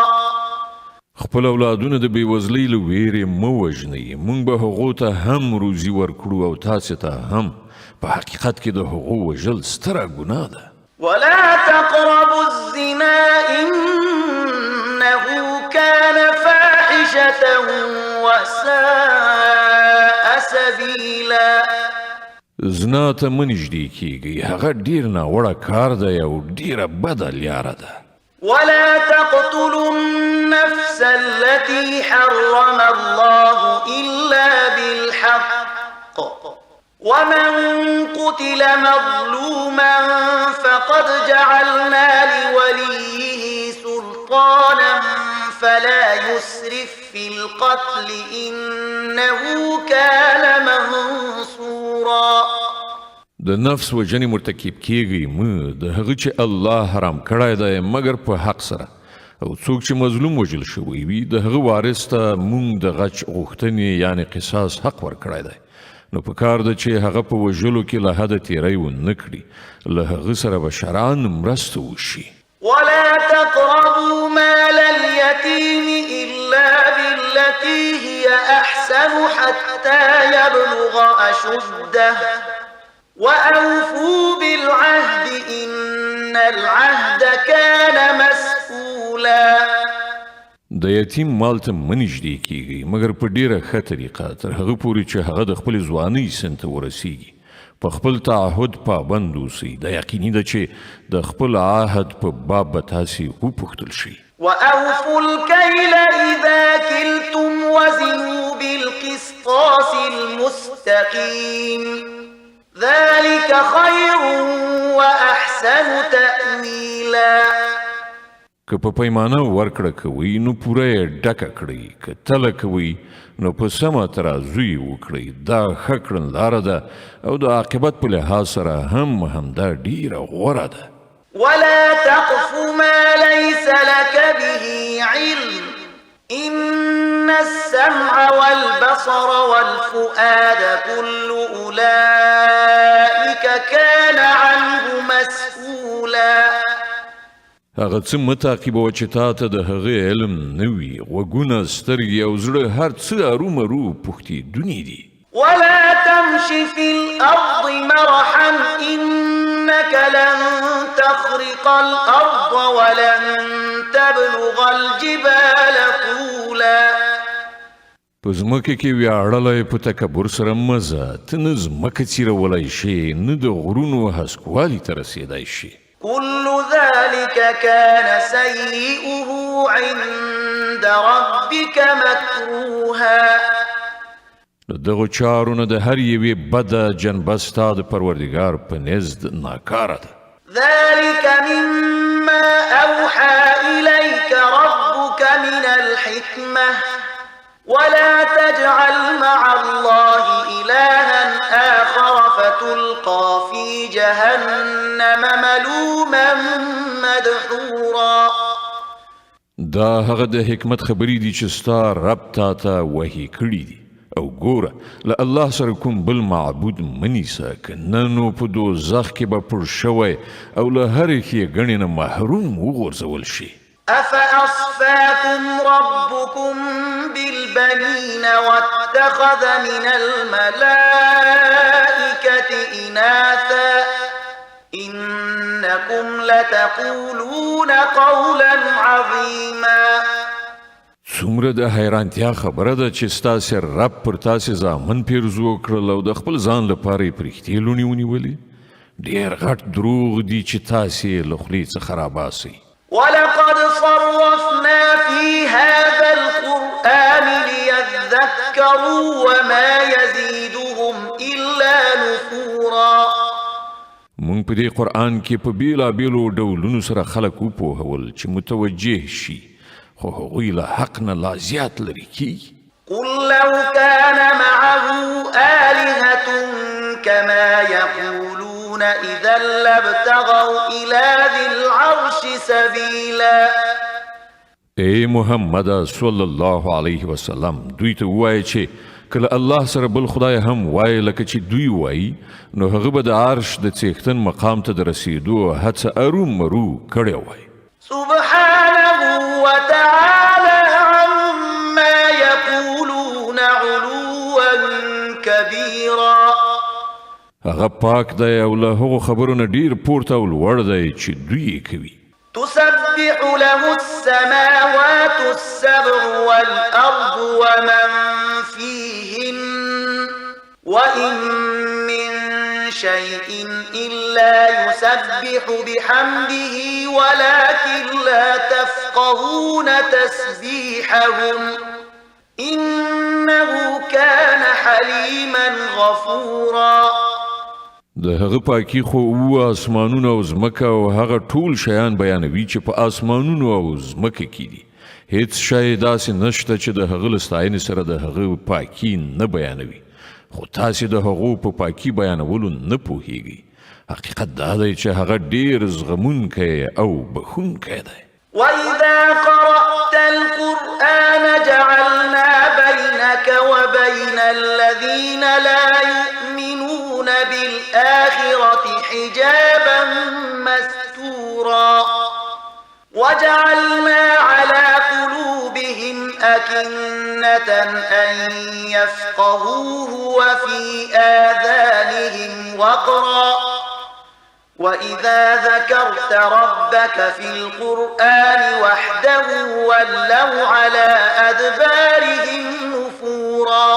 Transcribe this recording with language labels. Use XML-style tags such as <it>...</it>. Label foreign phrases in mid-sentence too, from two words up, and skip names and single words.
<ps>خپل اولادونه د بېوزلۍ له ویرې مه وژنئ، موږ به هغو ته هم روزي ورکړو او تاسې ته هم. په حقیقت کې د هغو وژل ستره ګناه ده.</ps> <ar>ولا تقربوا الزنا إنه كان فاحشة وساء سبيلا.</ar> <ps>زنا ته مه نږدې کیږئ، هغه ډېر ناوړه کار دی او ډېره بده لیاره ده.</ps> <ar>ولا تقتلوا النفس التي حرم الله إلا بالحق ومن قتل مظلوما فقد جعلنا لوليه سلطانا فلا يسرف في القتل إنه كان منصورا.</ar> <ps>د نفس وجنې مرتکب کیږئ مه، د هغه چې الله حرام کړی دی مګر په حق سره، او څوک چې مظلوم وژل شوی وي د هغه وارث ته موږ د غچ غوښتنې یعنې قصاص حق ورکړی دی. نو په کار ده چې هغه په وژلو کې له حده تیری ونه کړي، له هغه سره به شرعاً مرسته وشي.</ps> <ar>ولا تقربوا مال اليتيم إلا بالتي هي أحسن حتى يبلغ أشده وأوفوا بالعهد إن العهد كان مسؤولا.</ar> <ps>د یتیم مال ته مه نږدې کیږئ مګر په ډیره ښه طریقه تر هغه پورې چې هغه د خپلې ځوانۍ سن ته ورسیږي. په خپل تعهد پابند اوسئ. دا یقیني ده چې د خپل عهد په باب به تاسې وپوښتل شي.</ps> <ar>وأوفوا الكيل إذا كلتم وزنوا بالقسطاس المستقيم ذلك خير وأحسن تأويلا.</ar> <ps>که په پیمانه ورکړه کوئ نو پوره یې ډکه کړئ، که تله کوئ نو په سمه ترازو یې وکړئ. دا ښه کړنلاره ده او د عاقبت په لحاظ سره هم همدا ډیره غوره ده.</ps> <ar>ولا تقف ما ليس لك به علم إن السمع والبصر والفؤاد كل أولئك كان عنه مسؤولا.</ar> <ps>هغه څه مه تعقیبوه چې تا ته د هغې علم نه وي. غوږونه، سترګې او زړه هر څه ارومرو پوښتېدوني دي.</ps> <ar>ولا تمش في الأرض مرحا إنك لن تخرق الأرض ولن تبلغ الجبال طولا.</ar> <ps>په ځمکه کې ویاړلی په تکبر سره مه ځه. ته نه ځمکه څیرولی شې نه د غرونو هسکوالي ته رسېدی شي.</ps> <ar>كل ذلك كان سيئه عند ربك مكروها.</ar> <ps>دغه چارو نه د هر یوې بده جنبه ستا د پروردګار په نزد ناکاره ده.</ps> <ar>ذلك مما أوحى إليك ربك من الحكمة ولا تجعل مع الله إلها آخر فتلقى في جهنم ملوما مدحورا.</ar> <ps>دا هغه د حکمت خبرې دي چې ستا رب تا ته وحي کړي دي. او ګوره له الله سره کوم بل معبود مه نیسه، که نه نو په دوزخ کې به پړ شوی او له هرې ښېګڼې نه محروم وغورځول شي.</ps> <ar>أفأصفاكم ربكم بالبنين واتخذ من الملائكة إناثا إنكم لتقولون قولا عظيما.</ar> <ps>څومره د حیرانتیا خبره ده چې ستاسې رب پر تاسې زامن پیرزو کړل او د خپل ځان لپاره یې پرښتې لوڼې ونیولې. ډېر غټ دروغ دي چې تاسې له خولې څخه راباسئ.</ps> <ar>ولقد صرفنا في هذا القرآن ليذكروا وما يزيدهم إلا نفورا.</ar> <ps>مونږ په دې قرآن کې په بیلابیلو ډولونو سره خلک وپوهول چې متوجه شي، خو هغوی له حق نه لا زیات لرې کیږي.</ps> <ar>قل لو كان معه آلهة كما يقولون إذا لابتغوا إلى ذي العرش سبيلا.</ar> <ps>اے محمد</ps> <ar>صلی الله علیه وسلم</ar> <ps>دوی ته ووایه چې کله الله سره بل خدای هم وایي لکه چې دوی وایي، نو هغه به د عرش د څښتن مقام ته د رسیدو هڅه ارومرو کړې وای.</ps> <ar>سبحانه وتعالى عما يقولون علوا كبيرا.</ar> <ps>هغه پاک دی او له هغو خبرو نه ډیر پورته او لوړ دی چې دوی یې کوي.</ps> <ar>تسبح له السماوات السبع والأرض ومن فيهن وإن من شيء إلا يسبح بحمده ولكن لا تفقهون تسبيحهم إنه كان حليما غفورا.</ar> <ps>د هغه پاکي خو اسمانونو او ځمکه او هغه ټول شیان بیانوي چې په اسمانونو او ځمکه کې دي. هیڅ شی داسې نشته چې د هغه له ستاینې سره د هغه پاکي نه بیانوي، خو تاسې د هغو په پاکي بیانولو نه پوهیږئ. حقیقت دا دی چې هغه ډیر زغمونکی او بخښونکی دی.</ps> <ar>وإذا قرأت القرآن جعلنا بينك وبين الذين لا يؤمنون بالآخرة حجابا مستورا وجعلنا على قلوبهم أكنة أن يفقهوه وفي آذانهم وقرا وإذا ذكرت ربك في القرآن وحده ولوا على أدبارهم نفورا.</ar>